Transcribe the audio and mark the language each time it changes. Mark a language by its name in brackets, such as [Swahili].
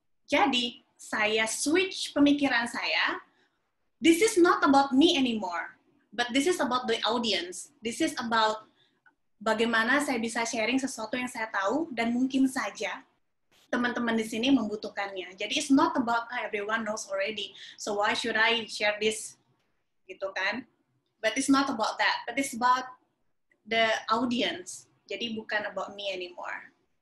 [Indonesian] Jadi, saya switch pemikiran saya. [English] This is not about me anymore, but this is about the audience. This is about [Indonesian] bagaimana saya bisa sharing sesuatu yang saya tahu dan mungkin saja teman-teman di sini membutuhkannya. Jadi [English] it's not about everyone knows already, so why should I share this, [Indonesian] gitu kan? [English] But it's not about that, but it's about the audience. [Indonesian] Jadi bukan [English] about me anymore.